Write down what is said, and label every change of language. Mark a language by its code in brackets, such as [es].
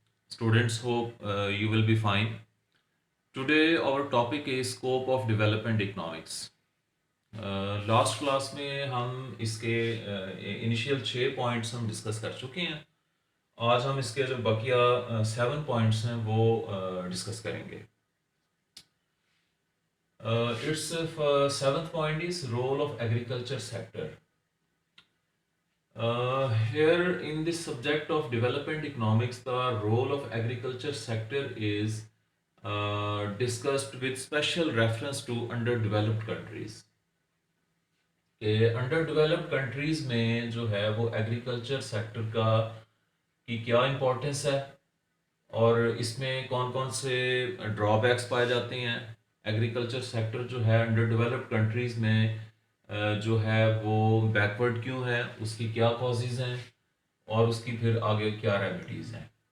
[en] Students, hope you will be fine. Today our topic is scope of development economics. [hi] Last class में हम इसके initial 6 points हम discuss कर चुके हैं. आज हम इसके जो बकिया 7 पॉइंट्स हैं वो डिस्कस करेंगे. [en] It's seventh point is role of agriculture sector. Here in this subject of development economics, the role of agriculture sector is discussed with special reference to underdeveloped countries. [hi] Under developed countries में जो है वो agriculture sector का की क्या importance है और इसमें कौन कौन से ड्रॉबैक्स पाए जाते हैं. एग्रीकल्चर सेक्टर जो है अंडर डेवलप्ड कंट्रीज़ में जो है वो बैकवर्ड क्यों है, उसकी क्या कॉजेज़ हैं और उसकी फिर आगे क्या रेमेडीज़ हैं.